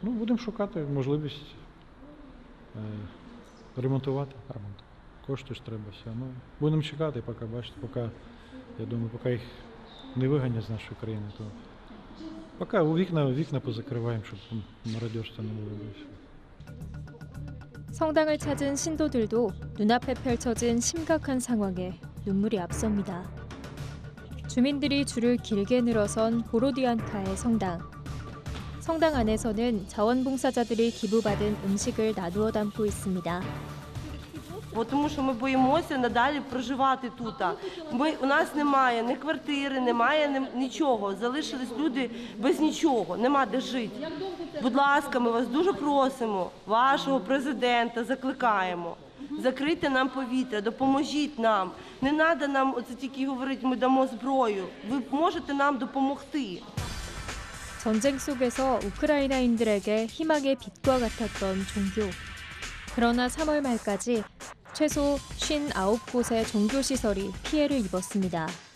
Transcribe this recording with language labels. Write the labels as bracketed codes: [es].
[uk] Ну, будемо шукати можливість ремонтувати храм. Кошти ж треба все. Ну, будемо чекати, поки, бачите, поки, я думаю, поки їх не виганять з нашої країни, то поки вікна позакриваємо, щоб мародерства не було. [ko] 성당을 찾은 신도들도 눈앞에 펼쳐진 심각한 상황에 눈물이 앞섭니다. 주민들이 줄을 길게 늘어선 보로디안카의 성당. 성당 안에서는 자원봉사자들이 기부받은 음식을 나누어 담고 있습니다. [uk] Тому що ми боїмося надалі проживати тут. У нас немає ні квартири, немає нічого. Залишились люди без нічого, нема де жити. Будь ласка, ми вас дуже просимо, вашого президента закликаємо. Закрийте нам повітря, допоможіть нам. Не треба нам оце тільки говорити, ми дамо зброю. Ви можете нам допомогти. [ko] 전쟁 속에서 우크라이나인들에게 희망의 빛과 같았던 종교. 그러나 3월 말까지 최소 59곳의 종교시설이 피해를 입었습니다.